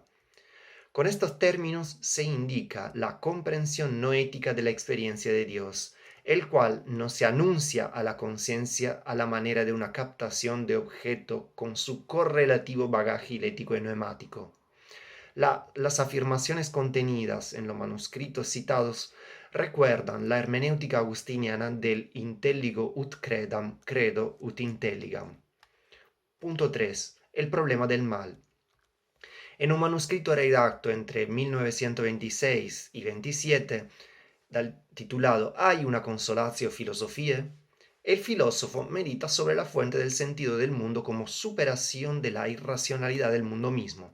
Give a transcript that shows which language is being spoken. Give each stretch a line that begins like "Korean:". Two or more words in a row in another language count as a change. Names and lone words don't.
Spanish: Con estos términos se indica la comprensión no ética de la experiencia de Dios, el cual no se anuncia a la conciencia a la manera de una captación de objeto con su correlativo bagaje ético y neumático. Las afirmaciones contenidas en los manuscritos citados recuerdan la hermenéutica agustiniana del
Latin: intelligo ut credam, credo ut intelligam.
Spanish: Punto 3. El problema del mal. En un manuscrito redacto entre 1926 y 27, titulado ¿Hay una consolatio filosofie?, el filósofo medita sobre la fuente del sentido del mundo como superación de la irracionalidad del mundo mismo.